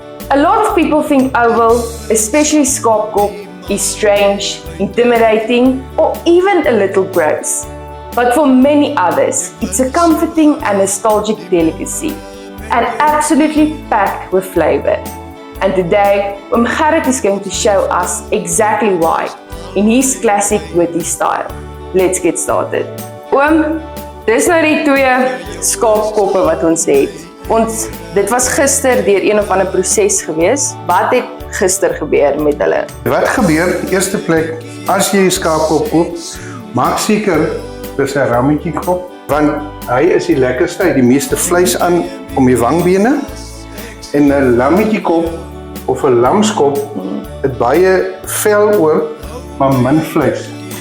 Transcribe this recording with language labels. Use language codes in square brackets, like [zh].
[en] A lot of people think oval, especially skaapkop, is strange, intimidating, or even a little gross. But for many others, it's a comforting and nostalgic delicacy, and absolutely packed with flavor. And today, Gerrit is going to show us exactly why, in his classic witty style. Let's get started. [af] Dis nou die twee skaapkoppe wat ons het. Dit was gister deur een of ander proses gewees. Wat het gister gebeur met hulle? Wat gebeur? Eerste plek, as jy 'n skaapkop koop, maak seker dis 'n rammetjie kop, want hy is die lekkerste, hy het die meeste vleis aan om die wangbene. En 'n lammetjie kop of 'n lamskop het baie vel oor, maar min vleis.